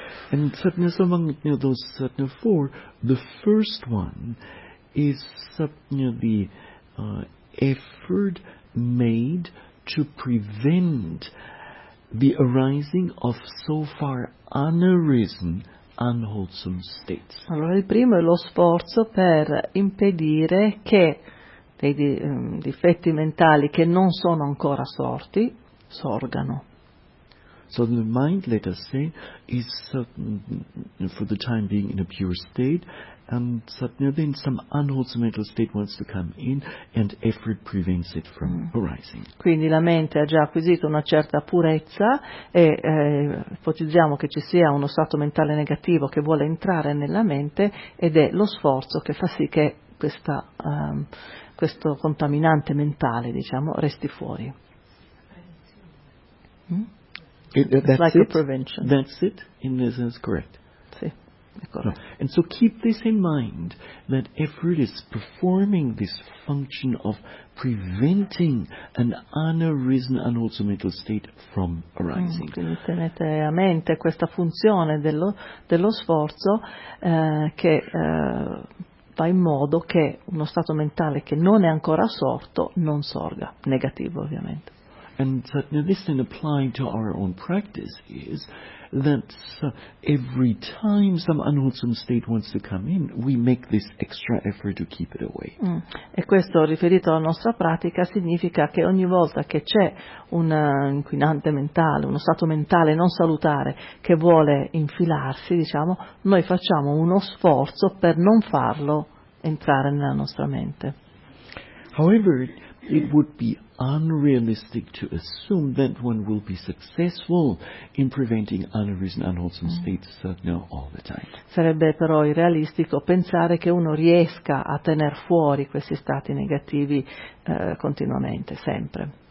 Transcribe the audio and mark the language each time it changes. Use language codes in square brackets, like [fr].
[en] And certainly among those four, the first one is the effort made to prevent the arising of so far unarisen unwholesome states. [it] Allora, il primo è lo sforzo per impedire che dei difetti mentali che non sono ancora sorti sorgano. [en] So the mind, let us say, is for the time being in a pure state, and then some unwholesome mental state wants to come in, and effort prevents it from arising. [it] Quindi la mente ha già acquisito una certa purezza e ipotizziamo che ci sia uno stato mentale negativo che vuole entrare nella mente ed è lo sforzo che fa sì che questa questo contaminante mentale, diciamo, resti fuori. [en] That's it. In this is correct. [it] Sì, è corretto. No. [en] And so keep this in mind that effort is performing this function of preventing an unarisen unwholesome mental state from arising. [it] Quindi tenete a mente questa funzione dello sforzo che fa in modo che uno stato mentale che non è ancora sorto non sorga, negativo ovviamente. [en] And this then applying to our own practice is that every time some unwholesome state wants to come in, we make this extra effort to keep it away. Mm. [it] E questo riferito alla nostra pratica significa che ogni volta che c'è un inquinante mentale, uno stato mentale non salutare che vuole infilarsi, diciamo, noi facciamo uno sforzo per non farlo entrare nella nostra mente. [en] However, it would be unrealistic to assume that one will be successful in preventing unarisen unwholesome states all the time. [it] Sarebbe però irrealistico pensare che uno riesca a tener fuori questi stati negativi continuamente, sempre.